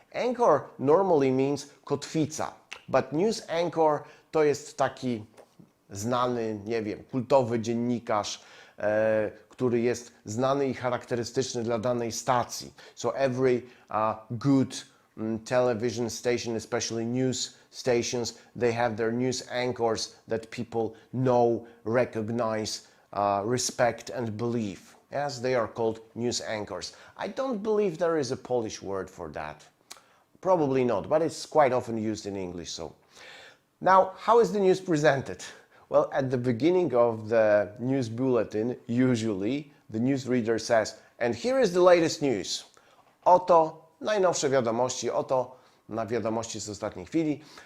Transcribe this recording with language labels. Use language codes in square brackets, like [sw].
[en] Anchor normally means [pl] kotwica, but news anchor to jest taki znany, nie wiem, kultowy dziennikarz, który jest znany i charakterystyczny dla danej stacji. [en] So every good television station, especially news stations, they have their news anchors that people know, recognize, respect and believe. Yes, they are called news anchors. I don't believe there is a Polish word for that. Probably not, but it's quite often used in English. So now, how is the news presented? Well, at the beginning of the news bulletin, usually the newsreader says, and here is the latest news. [pl] Oto najnowsze wiadomości, oto na wiadomości z ostatniej chwili.